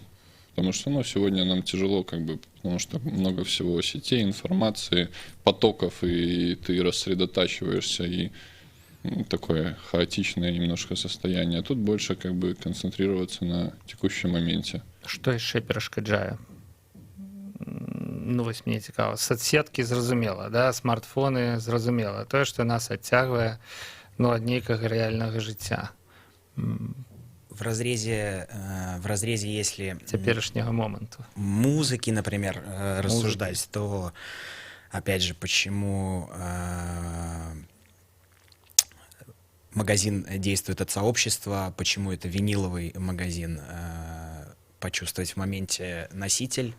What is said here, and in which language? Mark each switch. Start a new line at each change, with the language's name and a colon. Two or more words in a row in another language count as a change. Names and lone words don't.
Russian: Потому что, ну, сегодня нам тяжело, как бы, потому что много всего сетей, информации, потоков, и ты рассредотачиваешься, и такое хаотичное немножко состояние. А тут больше, как бы, концентрироваться на текущем моменте.
Belarusian: Что яшчэ перашкаджае? Ну, вось мне цікава. Соцсеткі зразумела, да, смартфоны зразумела. Тое, што нас адцягвае, ну, ад нейкага рэальнага жыцця.
Russian: В разрезе, если теперешнего момента музыки, например, рассуждать, то, опять же, почему магазин действует от сообщества, почему это виниловый магазин, почувствовать в моменте носитель,